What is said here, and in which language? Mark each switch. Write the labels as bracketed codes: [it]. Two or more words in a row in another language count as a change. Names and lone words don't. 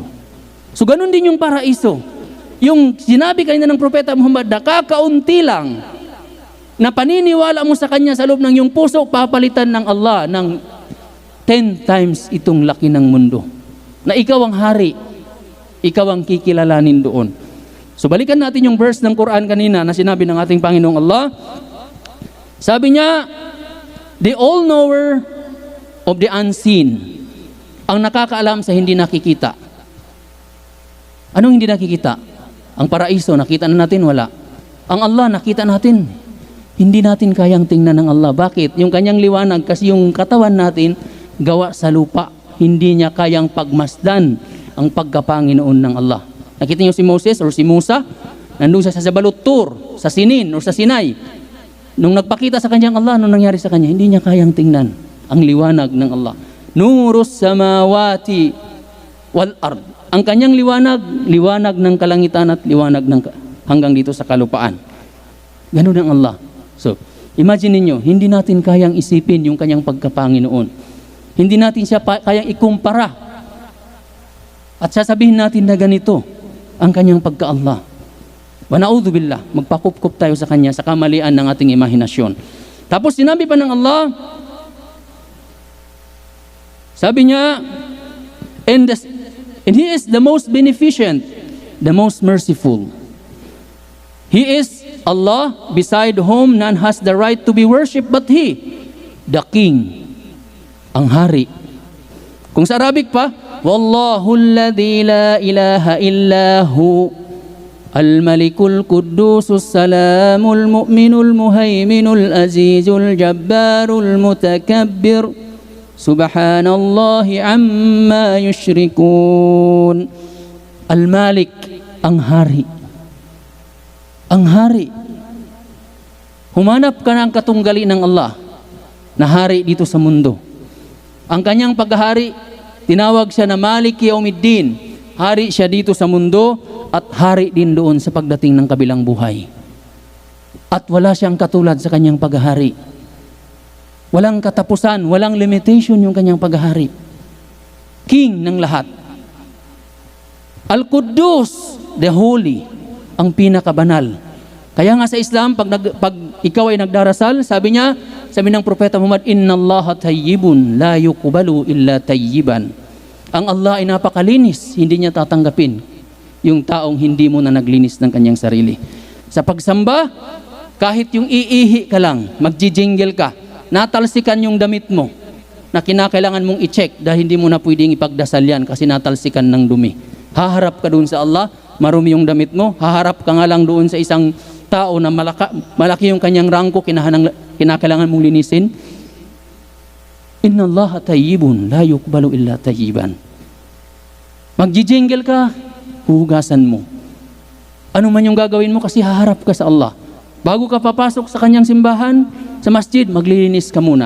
[tl] So ganun din yung paraiso. Yung sinabi kanina ng Propeta Muhammad na kakaunti lang na paniniwala mo sa Kanya sa loob ng iyong puso, papalitan ng Allah ng 10 times itong laki ng mundo. Na ikaw ang hari, ikaw ang kikilalanin doon. So balikan natin yung verse ng Quran kanina na sinabi ng ating Panginoong Allah. Sabi niya, [en] the all-knower of the unseen [tl] Ang nakakaalam sa hindi nakikita. Anong hindi nakikita? Ang paraiso, nakita na natin, wala. Ang Allah, nakita natin. Hindi natin kayang tingnan ng Allah. Bakit? Yung kanyang liwanag, kasi yung katawan natin, gawa sa lupa. Hindi niya kayang pagmasdan ang pagkapanginoon ng Allah. Nakita niyo si Moses or si Musa? Nandun siya sa Jabal Tur, sa Sinin or sa Sinai. Nung nagpakita sa kanyang Allah, anong nangyari sa kanya? Hindi niya kayang tingnan ang liwanag ng Allah. [ar] نور السماوات والأرض. [tl] Ang kanyang liwanag, liwanag ng kalangitan at liwanag ng hanggang dito sa kalupaan. Ganun ang Allah. So, imagine niyo, hindi natin kayang isipin yung kanyang pagkapanginoon. Hindi natin siya kayang ikumpara. At sasabihin natin na ganito ang kanyang pagka-Allah. [ar] ونعوذ بالله, [tl] magpakup-kup tayo sa kanya sa kamalian ng ating imahinasyon. Tapos sinabi pa ng Allah, sabi niya, [en] and He is the most beneficent, the most merciful. He is Allah, beside whom none has the right to be worshipped but He, the King, [tl] ang hari. Kung sa Arabic pa, [ar] والله الذي لا إله إلا هو الملك القدوس السلام المؤمن المهيمن العزيز الجبار المتكبر سبحان الله عما يشركون. [tl] Al-Malik, ang hari. Ang hari. Humanap ka ng katunggali ng Allah na hari dito sa mundo. Ang kanyang paghahari, tinawag siya na [ar] مالك يوم الدين. [tl] Hari siya dito sa mundo at hari din doon sa pagdating ng kabilang buhay. At wala siyang katulad sa kanyang paghahari. Walang katapusan, walang limitation yung kanyang paghahari. King ng lahat. Al-Quddus, [en] the Holy, [tl] ang pinakabanal. Kaya nga sa Islam, pag ikaw ay nagdarasal, sabi ng Propeta Muhammad, [ar] إن الله طيب لا يقبل إلا طيبا. [tl] Ang Allah ay napakalinis, hindi niya tatanggapin yung taong hindi mo na naglinis ng kanyang sarili. Sa pagsamba, kahit yung iihi ka lang, magjijingle ka, natalsikan yung damit mo na kinakailangan mong i-check dahil hindi mo na pwedeng ipagdasal yan kasi natalsikan ng dumi. Haharap ka doon sa Allah, marumi yung damit mo, haharap ka nga lang doon sa isang tao na malaki yung kanyang rangko, kinakailangan mong linisin. [ar] إن الله طيب لا يقبل إلا طيبا. [tl] Magjijingle ka, huhugasan mo. Ano man yung gagawin mo kasi haharap ka sa Allah. Bago ka papasok sa kanyang simbahan, sa masjid, maglilinis ka muna.